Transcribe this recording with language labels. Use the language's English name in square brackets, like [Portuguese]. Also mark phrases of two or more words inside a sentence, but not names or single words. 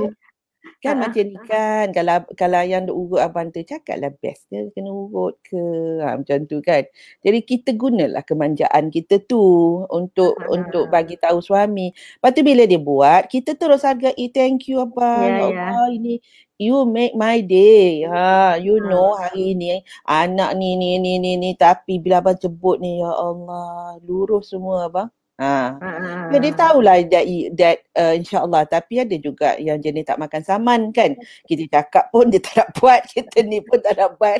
[Malay] Kan macam ni kan, kalau yang duk urut abang tu cakaplah best dia kena urut ke, macam tu kan. Jadi kita gunalah kemanjaan kita tu untuk bagi tahu suami. Lepas tu bila dia buat, kita terus hargai, [English] thank you [Malay] abang, Allah ini [English] you make my day. You know [Malay] hari ni anak ni tapi bila abang sebut ni ya Allah, lurus semua abang. Dia tahulah that insyaAllah, tapi ada juga yang jenis tak makan saman kan. Kita cakap pun dia tak nak buat, kita ni pun tak nak buat.